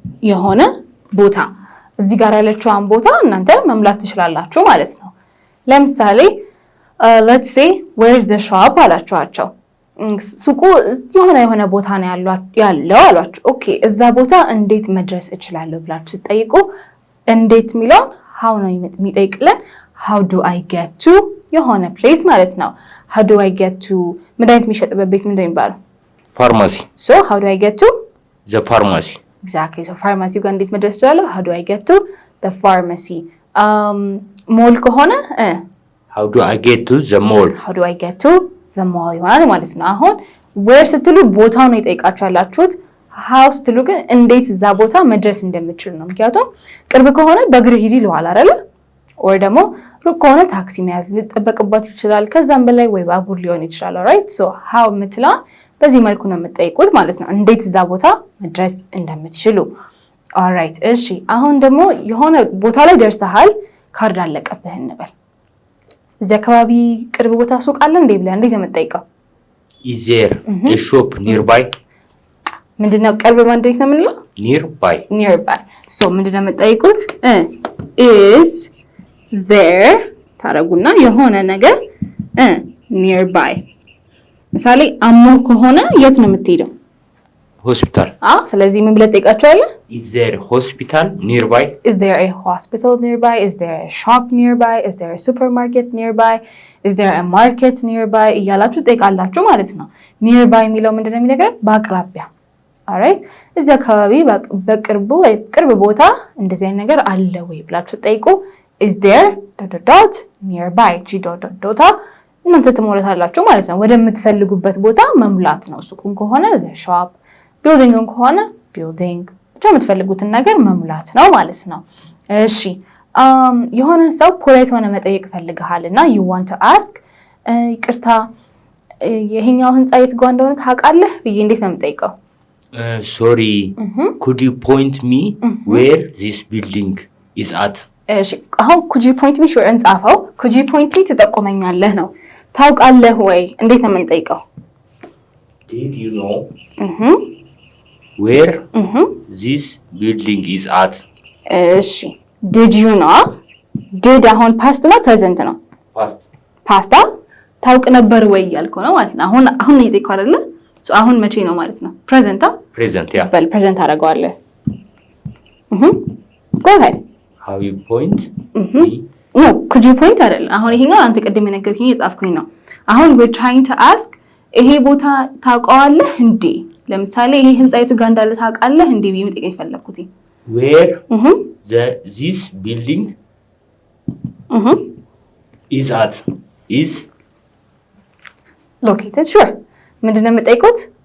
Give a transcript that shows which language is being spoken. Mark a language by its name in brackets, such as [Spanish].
[Amharic] የሆነ ቦታ እዚህ ጋር ያለችውን ቦታ እናንተ መምላት ትችላላችሁ ማለት ነው። ለምሳሌ [English] let's say where is the shop [Amharic] አላችኋቸው። ሱቁ የሆነ ቦታ ነው ያለው አሏችሁ። ኦኬ እዛ ቦታ እንዴት መድረስ እችላለሁ ብላችሁ ስትጠይቁ እንዴት የሚለው how ነው የሚጠይቅልን [English] how do I get to [Amharic] የሆነ place ማለት ነው። how do I get to መድኃኒት የሚሸጥበት ቤት ምንድን ነው የሚባለው? [English] pharmacy so how do I get to the pharmacy exactly so pharmacy [Amharic] ጋር እንዴት መድረስ እችላለሁ? [English] how do I get to the pharmacy mall ከሆነ how do I get to the mall how do I get to the mall [Amharic] ይሆናል ማለት ነው። አሁን where ስትሉ ቦታው ነው የጠይቃችሁ ያላችሁት። how ስትሉ ግን እንዴት እዛ ቦታ መድረስ እንደምችል ነው። ምክንያቱም ቅርብ ከሆነ በእግር ሂድ ይለዋል አይደለ? ወይ ደግሞ ሩቅ ከሆነ ታክሲ መያዝ ሊጠበቅባችሁ ይችላል። ከዛም በላይ ወይ ባቡር ሊሆን ይችላል። ኦልራይት ሶ how የምትለው በዚህ መልኩ ነው የምትጠይቁት ማለት ነው። እንዴት እዛ ቦታ መድረስ እንደምትችሉ። ኦልራይት እሺ አሁን ደግሞ የሆነ ቦታ ላይ ደርሰሃል ካርድ አለቀብህ እንበል። እዚህ አካባቢ ቅርብ ቦታ ሱቅ አለ እንዴ ብለህ እንዴት የምትጠይቀው? [English] is there a shop nearby [Amharic] ምንድነው ቅርብ ማለት እንዴት ነው የምንለው? [English] nearby so [Amharic] ምንድነው የምትጠይቁት? [English] is there [Amharic] ታረጉና የሆነ ነገር nearby ምሳሌ አሞ ከሆነ የት ነው የምትሄደው? [English] hospital [Amharic] ስለዚህ ምን ብለህ ትጠይቃቸዋለህ? [English] is there a hospital nearby is there a hospital nearby is there a shop nearby is there a supermarket nearby is there a market nearby [Amharic] እያላችሁ ትጠይቃላችሁ ማለት ነው። [English] nearby [Amharic] የሚለው ምንድነው የሚነግረን? በአቅራቢያ alright እዚህ አካባቢ በቅርቡ ወይ ቅርብ ቦታ እንደዚህ አይነት ነገር አለ ወይ ብላችሁ ትጠይቁ [English] is there ... [Amharic] nearby ዶታ እናንተ ትሞላታላችሁ ማለት ነው። ወደምትፈልጉበት ቦታ መሙላት ነው። ሱቁን ከሆነ [English] the shop building [Amharic] ከሆነ ቢልዲንግ ብቻ የምትፈልጉትን ነገር መሙላት ነው ማለት ነው። እሺ የሆነ ሰው ፖላይት ሆነ መጠየቅ ፈልግሃል እና [English] you want to ask [Amharic] ይቅርታ ይሄኛው ህንጻ የት ጋር እንደሆነ ታውቃለህ ብዬ እንዴት ነው የምጠይቀው? [English] sorry could you point me where this building is at? [Amharic] እሺ አሁን [English] could you point me sure [Amharic] እንጻፈው could you point me ትጠቁመኛለህ ነው። ታውቃለህ ወይ እንዴት ነው የምንጠይቀው? [English] did you know where this building is at? [Amharic] እሺ [English] did you know did [Amharic] አሁን ፓስት ነው ፕሬዘንት ነው? ፓስታ ታውቅ ነበር ወይ ያልከው ነው ማለት ነው። አሁን እየጠየቀው አይደለ? አሁን መቼ ነው ማለት ነው? ፕሬዘንት ያ በል ፕሬዘንት አደርገዋለሁ። [English] go ahead how you point no could you point አይደለ? [Amharic] አሁን ይሄኛው አንተ ቀደም የነገርከኝ የጻፍኩኝ ነው። አሁን [English] we're trying to ask [Amharic] ይሄ ቦታ ታውቀዋለህ እንዴ? ለምሳሌ ይሄ ህንጻ የቱ ጋር እንዳለ ታውቃለህ እንዴ ብዬ መጠየቅ ፈለኩት። [English] where this building is at is located sure [Amharic] ምንድነው የምጠይቁት?